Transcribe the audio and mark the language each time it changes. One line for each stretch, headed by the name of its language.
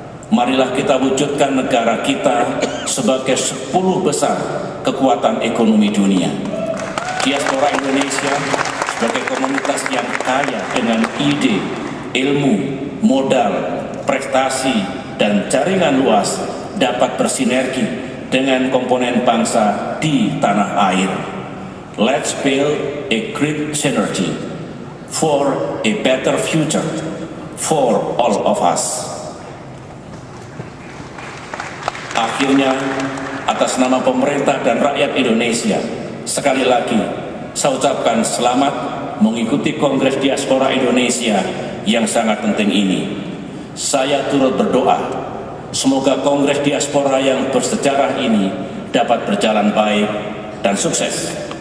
Indonesian: Marilah kita wujudkan negara kita sebagai 10 besar kekuatan ekonomi dunia. Diaspora Indonesia sebagai komunitas yang kaya dengan ide, ilmu, modal, prestasi, dan jaringan luas dapat bersinergi dengan komponen bangsa di tanah air.
English: Let's build a great synergy for a better future for all of us.
Indonesian: Akhirnya, atas nama pemerintah dan rakyat Indonesia, sekali lagi saya ucapkan selamat mengikuti Kongres Diaspora Indonesia yang sangat penting ini. Saya turut berdoa, semoga Kongres Diaspora yang bersejarah ini dapat berjalan baik dan sukses.